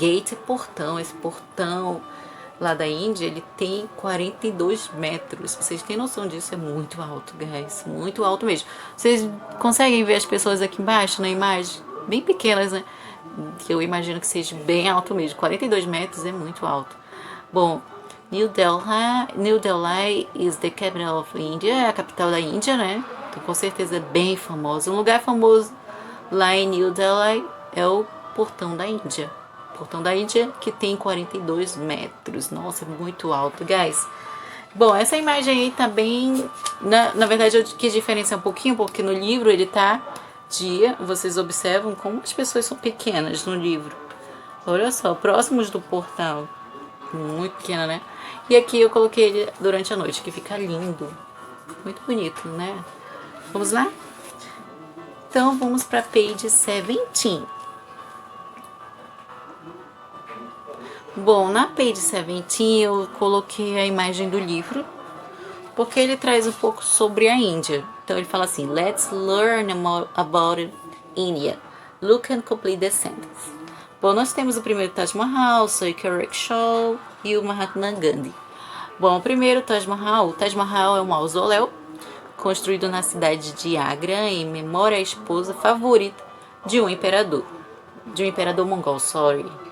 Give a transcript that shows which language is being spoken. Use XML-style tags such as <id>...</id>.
<pt>Gate é portão, esse portão lá da Índia, ele tem 42 metros. Vocês têm noção disso? É muito alto, guys. Muito alto mesmo. Vocês conseguem ver as pessoas aqui embaixo na imagem? Bem pequenas, né? Que eu imagino que seja bem alto mesmo. 42 metros é muito alto.</pt> <en>Bom, New Delhi is the capital of India.</en> <pt>É a capital da Índia, né? Então, com certeza é bem famosa. Um lugar famoso lá em New Delhi é o Portão da Índia. Portão da Índia, que tem 42 metros. Nossa, é muito alto, guys. Bom, essa imagem aí tá bem... Na verdade, eu quis diferenciar um pouquinho, porque no livro ele tá dia. Vocês observam como as pessoas são pequenas no livro. Olha só, próximos do portal. Muito pequena, né? E aqui eu coloquei ele durante a noite, que fica lindo. Muito bonito, né? Vamos lá? Então, vamos para page 17. Bom, na page 17 eu coloquei a imagem do livro, porque ele traz um pouco sobre a Índia. Então ele fala assim:</pt> <en>Let's learn more about India. Look and complete the sentence.</en> <pt>Bom, nós temos o primeiro Taj Mahal, Saikya Rickshaw e o Mahatma Gandhi. Bom, o primeiro Taj Mahal. O Taj Mahal é um mausoléu construído na cidade de Agra em memória à esposa favorita de um imperador mongol, sorry.</pt>